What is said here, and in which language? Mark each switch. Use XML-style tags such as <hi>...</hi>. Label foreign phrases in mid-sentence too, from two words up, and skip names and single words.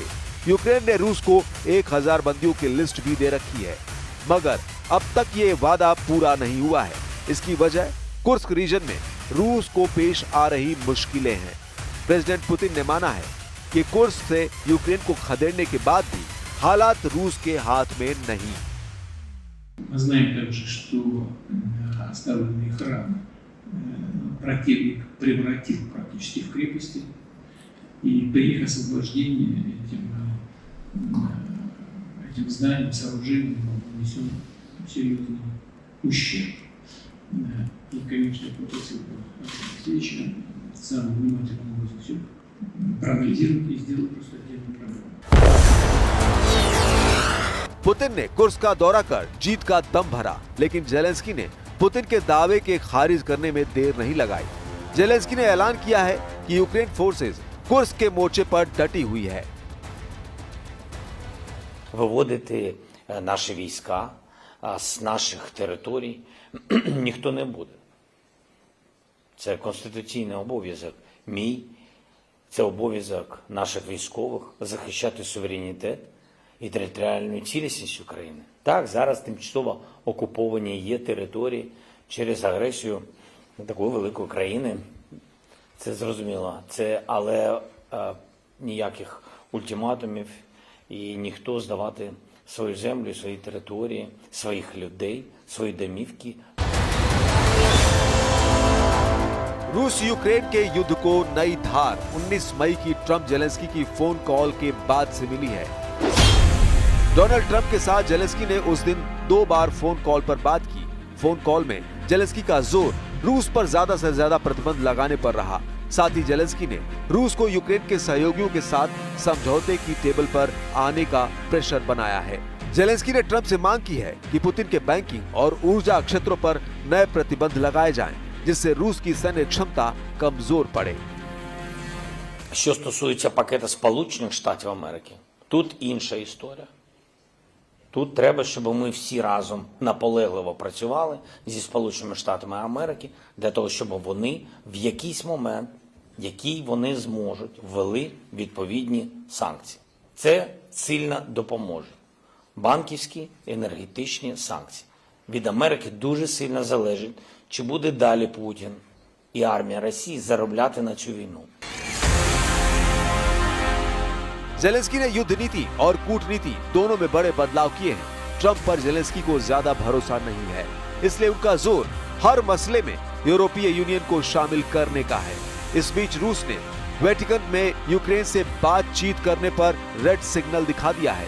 <hi>यूक्रेन ने रूस को 1000 बंदियों की लिस्ट भी दे रखी है, मगर अब तक ये वादा पूरा नहीं हुआ है। इसकी वजह कुर्स्क रीजन में रूस को पेश आ रही मुश्किलें हैं। प्रेसिडेंट पुतिन ने माना है कि कुर्स्क से यूक्रेन को खदेड़ने के बाद भी हालात रूस के हाथ में नहीं।</hi> <ru>Мы знаем также, что оставленный храм противник превратил практически в крепости, и при их освобождении этим зданием, сооружением был нанесен серьезный ущерб. И, конечно, я попросил бы Алексеевича самым внимательным образом все проанализировать и сделать просто отдельную программу.</ru> <hi>पुतिन ने कुर्स्क का दौरा कर जीत का दम भरा, लेकिन जेलेंस्की ने पुतिन के दावे के खारिज करने में देर नहीं लगाई। जेलेंस्की ने ऐलान किया है कि यूक्रेन फोर्सेस कुर्स्क के मोर्चे पर डटी हुई है।</hi> <uk>Виводити наші війська з наших територій ніхто не буде. Це конституційний обов'язок мій, це обов'язок наших військових захищати суверенітет і територіальну цілісність України. Так, зараз тимчасово окуповані є території через агресію такої великої країни. Це зрозуміло. Але ніяких ультиматумів і ніхто здавати свою землю, свої території, своїх людей, свої домівки.</uk> <hi>रूस यूक्रेन के युद्ध को नई धार 19 मई की ट्रंप जेलेंस्की की</hi> <en>phone call</en> <hi>के बाद से मिली है। डोनाल्ड ट्रंप के साथ जेलेंस्की ने उस दिन 2 बार</hi> <en>phone call</en> <hi>पर बात की।</hi> <en>phone call</en> <hi>में जेलेंस्की का जोर रूस पर ज्यादा से ज्यादा प्रतिबंध लगाने पर रहा। साथ ही जेलेंस्की ने रूस को यूक्रेन के सहयोगियों के साथ समझौते की टेबल पर आने का प्रेशर बनाया है। जेलेंस्की ने ट्रंप से मांग की है कि पुतिन के बैंकिंग और ऊर्जा क्षेत्रों पर नए प्रतिबंध लगाए जाएं, जिससे रूस की सैन्य क्षमता कमजोर पड़े।</hi> <uk>Що стосується пакету Сполучених Штатів Америки, тут інша історія. Тут треба, щоб ми всі разом наполегливо працювали зі Сполученими Штатами Америки для того, щоб вони в якийсь момент, який вони зможуть, ввели відповідні санкції. Це сильно допоможе. Банківські, енергетичні санкції. Від Америки дуже сильно залежить, чи буде далі Путін і армія Росії заробляти на цю війну.</uk> <hi>जेलेंस्की ने युद्ध नीति और कूटनीति दोनों में बड़े बदलाव किए हैं। ट्रंप पर जेलेंस्की को ज्यादा भरोसा नहीं है, इसलिए उनका जोर हर मसले में यूरोपीय यूनियन को शामिल करने का है। इस बीच रूस ने वेटिकन में यूक्रेन से बातचीत करने पर</hi> <en>red signal</en> <hi>दिखा दिया है।</hi>